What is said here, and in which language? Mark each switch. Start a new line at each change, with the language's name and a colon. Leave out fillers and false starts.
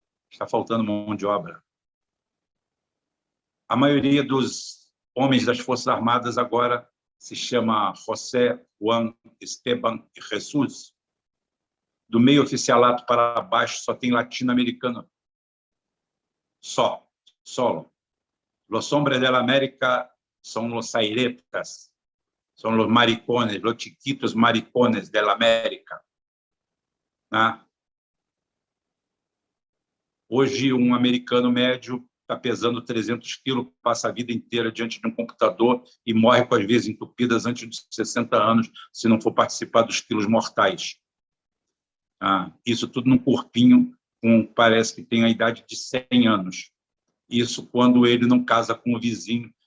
Portuguese: Está faltando mão de obra. A maioria dos homens das Forças Armadas agora se chama José, Juan, Esteban e Jesus. Do meio oficialato para baixo só tem latino-americano.
Spanish: Solo. Los hombres de la América son los airetas, son los maricones, los chiquitos maricones de la América.
Portuguese: Hoje, um americano médio está pesando 300 quilos, passa a vida inteira diante de um computador e morre com as veias entupidas antes de 60 anos, se não for participar dos quilos mortais. Isso tudo num corpinho, parece que tem a idade de 100 anos. Isso quando ele não casa com o vizinho